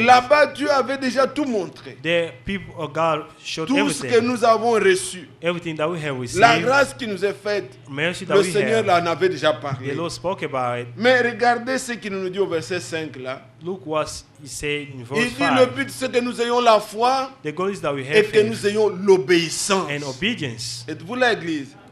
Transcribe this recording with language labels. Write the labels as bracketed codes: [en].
[fr] là-bas, Dieu avait déjà tout montré. [en] The people of God showed [fr] Tout ce que [en] everything. [fr] nous avons reçu, [en] Everything that we have [fr] la [en] received, [fr] grâce qui nous est faite, [en] mercy that [fr] le [en] we [fr] Seigneur [en] have, [fr] en avait déjà [en] the [fr] parlé. [en] Lord spoke about it. [fr] Mais regardez ce qu'il nous dit au verset 5 là. [en] Look what he said in [fr] Il [en] verse [fr] dit le [en] 5. [fr] but c'est que nous ayons la foi [en] The goal is that we [fr] et [en] have [fr] que [en] faith [fr] nous ayons l'obéissance. [en] and obedience. [fr] Êtes-vous l'église?